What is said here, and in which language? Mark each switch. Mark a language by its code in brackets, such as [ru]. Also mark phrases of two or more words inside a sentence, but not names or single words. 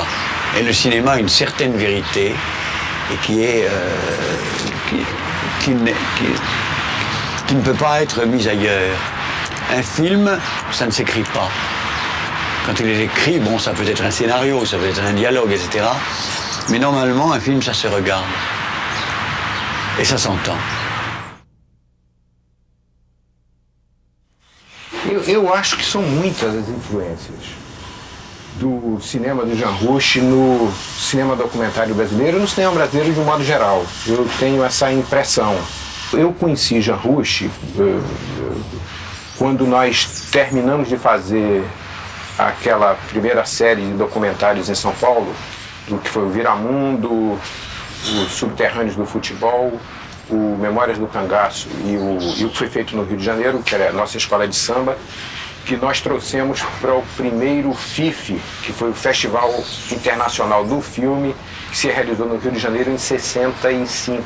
[fr] Et le cinéma a une certaine vérité, et qui ne peut pas être mise ailleurs. Un film, ça ne s'écrit pas. Quand il est écrit, bon, ça peut être un scénario, ça peut être un dialogue, etc. Mais normalement, un film, ça se regarde. Et ça s'entend. [pt] Eu acho que são muitas as influências do cinema do Jean Rouch no cinema documentário brasileiro e no cinema brasileiro de um modo geral. Eu tenho essa impressão. Eu conheci Jean Rouch quando nós terminamos de fazer aquela primeira série de documentários em São Paulo, do que foi o Viramundo, os Subterrâneos do Futebol, o Memórias do Cangaço e o que foi feito no Rio de Janeiro, que era a nossa escola de samba, que nós trouxemos para o primeiro FIFE, que foi o Festival Internacional do Filme, que se realizou no Rio de Janeiro em 65.